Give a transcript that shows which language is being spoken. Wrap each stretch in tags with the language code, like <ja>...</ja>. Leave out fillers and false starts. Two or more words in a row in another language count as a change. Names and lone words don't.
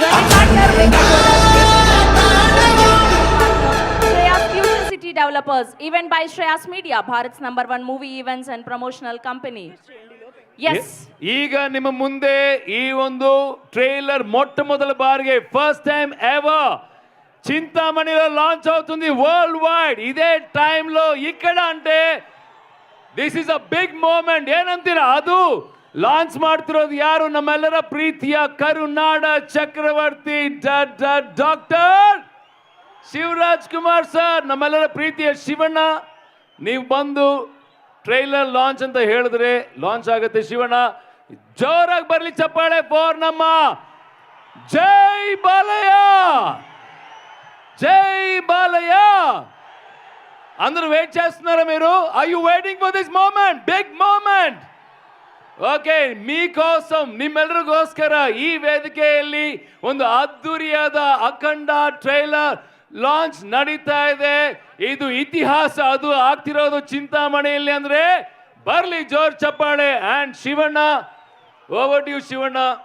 <en>Joining partner Shreyas Future City Developers. Event by Shreyas Media, Bharat's #1 movie events and promotional company. Yes.</en> <kn>ಈಗ ನಿಮ್ಮ ಮುಂದೆ ಈ ಒಂದು ಟ್ರೇಲರ್ ಮೊಟ್ಟಮೊದಲ ಬಾರಿಗೆ</kn> <en>first time ever</en> <te>చింతామణిలో లాంచ్ అవుతుంది</te> <en>world wide.</en> <te>ఇదే టైంలో ఇక్కడ అంటే</te> <en>this is a big moment.</en> <kn>ಏನಂತೀರಾ? ಅದು ಲಾಂಚ್ ಮಾಡ್ತಿರೋದು ಯಾರು? ನಮ್ಮೆಲ್ಲರ ಪ್ರೀತಿಯ ಕರುನಾಡ ಚಕ್ರವರ್ತಿ ಡಾಕ್ಟರ್ ಶಿವರಾಜ್ ಕುಮಾರ್ ಸರ್. ನಮ್ಮೆಲ್ಲರ ಪ್ರೀತಿಯ ಶಿವಣ್ಣ, ನೀವು ಬಂದು</kn> <en>trailer launch</en> <kn>ಅಂತ ಹೇಳಿದ್ರೆ ಲಾಂಚ್ ಆಗುತ್ತೆ. ಶಿವಣ್ಣ, ಜೋರಾಗಿ ಬರ್ಲಿ ಚಪ್ಪಾಳೆ ಫಾರ್ ನಮ್ಮ ಜೈ ಬಾಲಯ್ಯ.</kn> <te>జై బాలయ్య. అందరూ వెయిట్ చేస్తున్నారా మీరు?</te> <en>are you waiting for this moment? big moment.</en> <kn>ಓಕೆ, మీకోసం ನಿಮ್ಮೆಲ್ಲರಿಗೋಸ್ಕರ ಈ ವೇದಿಕೆಯಲ್ಲಿ ಒಂದು ಅದ್ದೂರಿಯಾದ ಅಖಂಡ</kn> <en>trailer launch</en> <kn>ನಡೀತಾ ಇದೆ. ಇದು ಇತಿಹಾಸ. ಅದು ಆಗ್ತಿರೋದು ಚಿಂತಾಮಣಿಯಲ್ಲಿ ಅಂದ್ರೆ ಬರ್ಲಿ ಜೋರ್ ಚಪ್ಪಾಳೆ. ಅಂಡ್ ಶಿವಣ್ಣ,</kn> <en>over to you</en> <kn>ಶಿವಣ್ಣ.</kn>